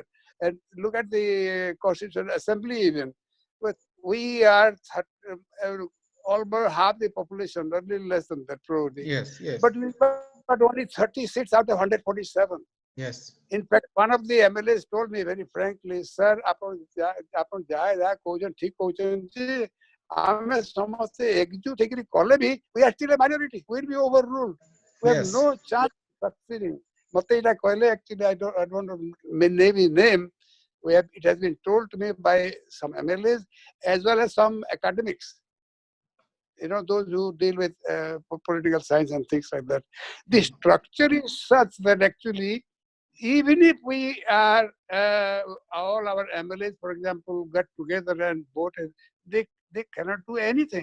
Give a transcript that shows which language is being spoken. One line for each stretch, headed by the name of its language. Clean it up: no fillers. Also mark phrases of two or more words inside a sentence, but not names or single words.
English: And look at the Constitutional Assembly even. But we are almost half the population, a little less than that probably. Yes. Yes. But we got only 30 seats out of 147. Yes. In fact, one of the MLAs told me very frankly, sir,
Odia: ଆପଣ ଯାହା କହୁଛନ୍ତି ଠିକ କହୁଛନ୍ତି, ଆମେ ସମସ୍ତେ ଏକଜୁଟ ହେଇକିରି କଲେ ବି
English: we are still a minority. We will be overruled. We have Yes. no chance of succeeding.
Odia: ମତେ ଏଇଟା କହିଲେ,
English: actually I don't name his name. It has been told to me by some MLAs as well as some academics. Those who deal with political science and things like that. The structure is such that actually, even if we are, all our MLAs, for example, get together and vote, they cannot do anything.